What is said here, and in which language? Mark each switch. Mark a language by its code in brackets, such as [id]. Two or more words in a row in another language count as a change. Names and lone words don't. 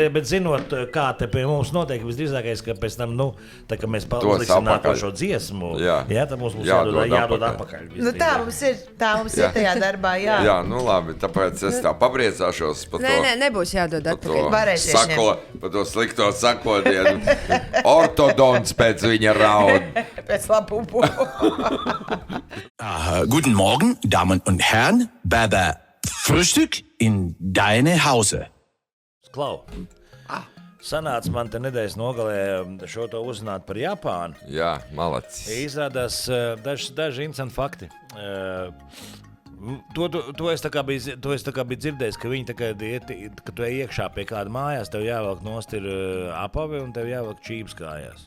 [lv] Bet zinot, kā te pie mums notiek, visdrīzākais, ka pēc tam, nu, tā kā mēs uzliksim nākošo dziesmu, jā, tad mums jādod atpakaļ. Nu, tā mums ir tajā darbā, jā. Jā, nu, labi, tāpēc es tā papriecāšos par to. Nē, nebūs jādod atpakaļ. Varēsies par to slikto sakodienu. Ortodons pēc viņa raud. Pēc labubu. [de] Guten Morgen, Damen und Herren. Baba, Frühstück in deine Hause. Klau. [lv] Sanāca man te nedēļas nogalē šo to uzzināt par Japānu. Jā, malacis. Izrādās daži interesanti fakti. To es tā kā biju dzirdējis, ka viņi tā kā ka tu ej iekšā pie kāda mājās, tev jāvelk nost ir apavi un tev jāvelk čības kājās.